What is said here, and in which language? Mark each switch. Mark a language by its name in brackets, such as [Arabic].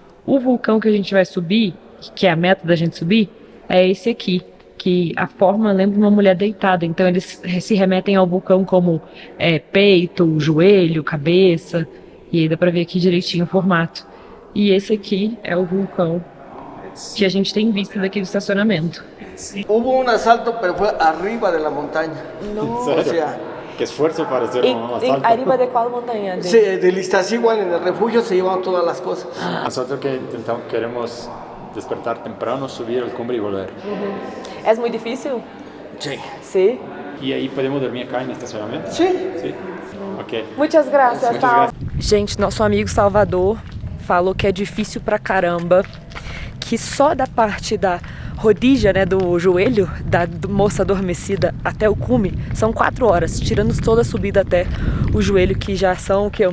[Portuguese] O vulcão que a gente vai subir, que é a meta da gente subir, é esse aqui, que a forma lembra uma mulher deitada. Então eles se remetem ao vulcão como peito, joelho, cabeça, e aí dá pra ver aqui direitinho o formato. E esse aqui é o vulcão que a gente tem visto daqui do estacionamento. [Spanish] Hubo un asalto, pero fue arriba de la montaña. No. O sea, Qué esfuerzo para hacer un asalto. Arriba de [Portuguese] qual montanha? [Spanish] sí, del Iztaccíhuatl en el refugio se llevan todas las cosas. Nosotros queremos despertar temprano, subir al cumbre y volver. [Portuguese] É muito difícil? [Spanish] Sí. [Portuguese] Sim. [Spanish] ¿Y ahí podemos dormir acá en el estacionamiento? Sí. Sí. Ok. [Portuguese] Muitas graças, [Spanish] Muchas gracias. [Portuguese] Gente, nosso amigo Salvador falou que é difícil pra caramba, que só da parte da rodilha, né, do joelho da moça adormecida até o cume, são 4 horas, tirando toda a subida até o joelho, que já são o quê?